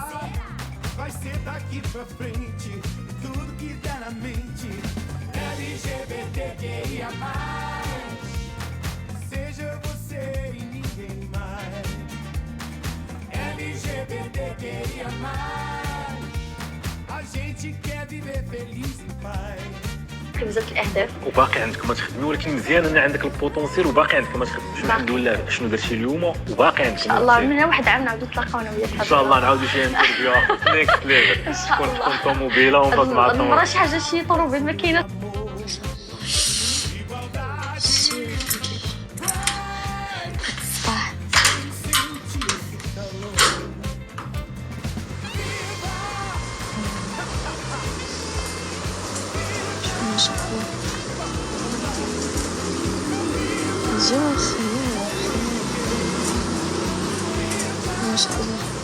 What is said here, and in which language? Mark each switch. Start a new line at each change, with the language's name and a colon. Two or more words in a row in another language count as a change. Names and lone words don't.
Portuguese: Vai ser daqui pra frente, tudo que der na mente. LGBTQIA+, seja você e ninguém mais. LGBTQIA+, a gente quer viver feliz em paz.
Arabic: بزاف الاهداف وباقي عندك ما تخدمي، ولكن مزيان ان عندك البوتونسيال وباقي عندك ما تخدمش. الحمد لله شنو درتي اليوم وباقي عندك. ان شاء الله من واحد عام نعاودو نتلاقاو انا وياك ان شاء الله نعاودو شي
English: interview next level.
Arabic: ان شاء الله تكون طوموبيله ونفضل مع المرة شي حاجه شي طوموبيل ما كاينه. الصباح ما شاء الله الجو خيال ما شاء الله.